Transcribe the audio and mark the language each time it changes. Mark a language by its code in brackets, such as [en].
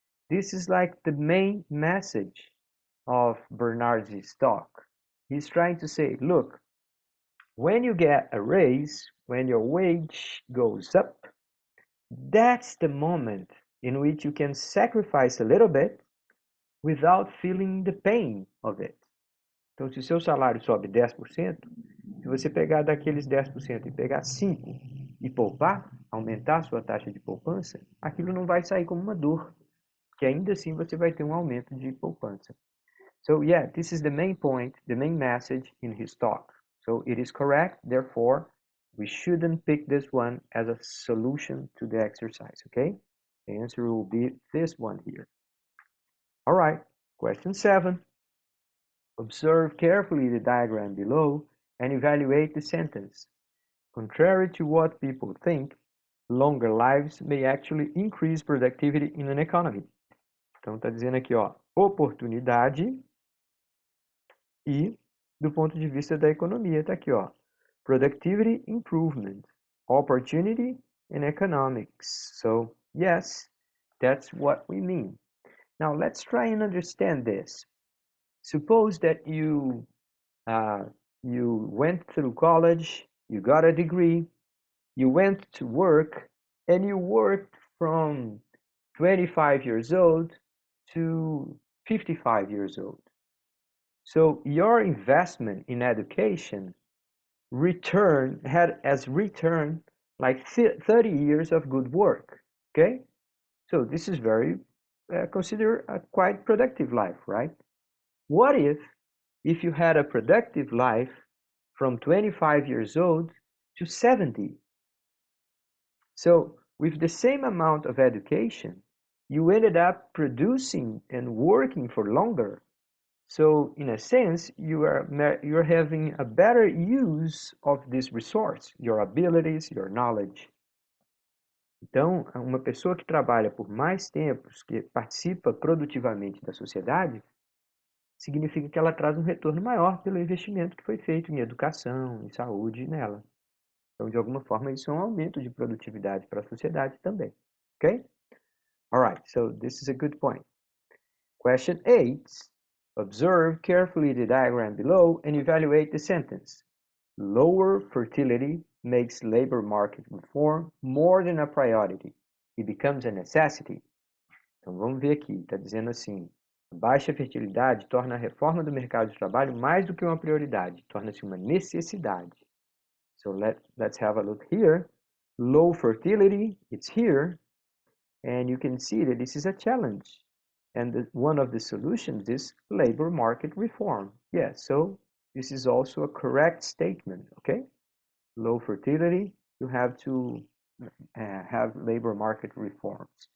[en] This is like the main message of Bernard's talk. He's trying to say, look, when you get a raise, when your wage goes up, that's the moment in which you can sacrifice a little bit without feeling the pain of it. [pt] Então, se o seu salário sobe 10%, se você pegar daqueles 10% e pegar 5% e poupar, aumentar a sua taxa de poupança, aquilo não vai sair como uma dor. que ainda assim você vai ter um aumento de poupança. [en] So yeah, this is the main point, the main message in his talk. So it is correct, therefore, we shouldn't pick this one as a solution to the exercise, okay? The answer will be this one here. All right, question 7. Observe carefully the diagram below and evaluate the sentence. Contrary to what people think, longer lives may actually increase productivity in an economy. [pt] Então está dizendo aqui, ó, oportunidade e do ponto de vista da economia, está aqui, ó, [en] productivity improvement, opportunity and economics. So, yes, that's what we mean. Now, let's try and understand this. Suppose that you went through college, you got a degree, you went to work, and you worked from 25 years old to 55 years old. So your investment in education had as return like 30 years of good work. Okay, so this is very considered a quite productive life, right? What if you had a productive life from 25 years old to 70? So with the same amount of education, you ended up producing and working for longer. So in a sense, you're having a better use of this resource, your abilities, your knowledge. [pt] Então, uma pessoa que trabalha por mais tempos, que participa produtivamente da sociedade, significa que ela traz um retorno maior pelo investimento que foi feito em educação, em saúde nela. Então, de alguma forma, isso é um aumento de produtividade para a sociedade também. Ok? [en] Alright, so this is a good point. Question 8. Observe carefully the diagram below and evaluate the sentence. Lower fertility makes labor market reform more than a priority. It becomes a necessity. [pt] Então vamos ver aqui, está dizendo assim, baixa fertilidade torna a reforma do mercado de trabalho mais do que uma prioridade, torna-se uma necessidade. [en] So let's have a look here. Low fertility, it's here, and you can see that this is a challenge. And one of the solutions is labor market reform. Yeah, so this is also a correct statement, okay? Low fertility, you have to have labor market reforms.